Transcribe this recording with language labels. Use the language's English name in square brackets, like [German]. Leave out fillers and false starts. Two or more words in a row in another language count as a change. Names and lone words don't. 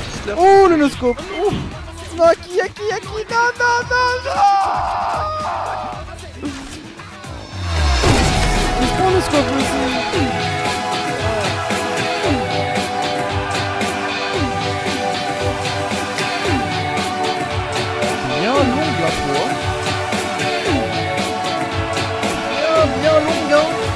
[French] Oh le no-scope. Non, Yaki, Yaki, non, non, non, non. Je prends le scope aussi. Bien longue la fois. Bien longue, hein.